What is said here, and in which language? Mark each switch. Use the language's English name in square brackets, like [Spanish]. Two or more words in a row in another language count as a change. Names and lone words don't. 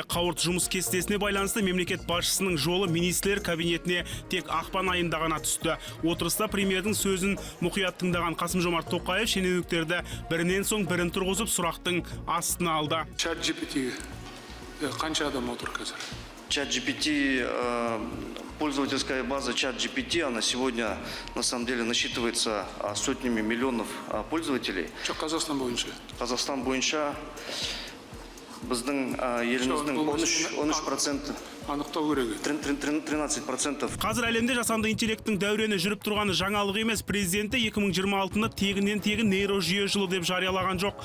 [Kazakh] Қауырт жұмыс кестесіне байланысты мемлекет басшысының жолы министрлер кабинетіне тек ақпан айында ғана түсті. Отырыста премьердің сөзін мұқият тыңдаған Қасым-Жомарт Тоқаев шенеуніктерді бірінен соң бірін тұрғызып сұрақтың астына алды. ChatGPT қанша адам отыр қазір? [Russian] ChatGPT, пользовательская база ChatGPT, она сегодня на самом деле насчитывается сотнями миллионов пользователей. [Kazakh] Қазақстан бойынша? Қазақстан бойынша біздің еліміздің 13%. Анықтау керек. 13%. Қазір әлемде жасанды интеллекттің дәурені жүріп тұрғаны жаңалық емес. Президенті 2026-ны тегіннен-тегін нейрожүйе жылы деп жариялаған жоқ.